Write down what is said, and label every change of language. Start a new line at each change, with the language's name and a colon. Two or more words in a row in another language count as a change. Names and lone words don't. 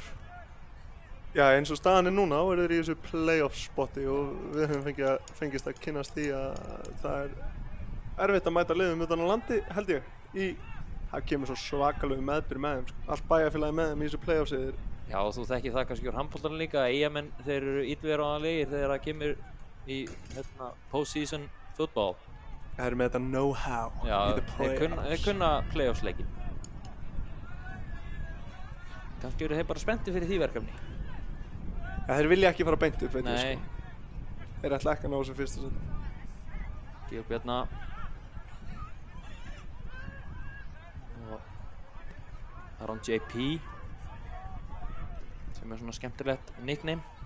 Icelandic: Já, eins og staðan er núna þá eru þeir í þessu playoff spotti og við höfum fengist að kynnast því að það er erfitt að mæta liðum utan á landi, held ég, það kemur svo svakalegu meðbyr með þeim, sko. Allt bæjarfélagi með þeim í þessu playoffsið. Já, og þú þekkir það kannski úr handboltanum líka, Eyjamenn, þeir eru illviðráðanlegir þegar það kemur í
English: post-season football.
Icelandic: Það eru með þetta know-how í
English: the playoffs.
Icelandic: Þeir kunna playoffsleikin. Kannski eru þeir bara spenntir fyrir því verkefni. Ja, þeir vilja ekki fara beint upp, veit ég, sko. Þeir ætla ekki að ná þessu fyrsta seti. Georg Bjarna. Aron JP sem er svona skemmtilegt nickname.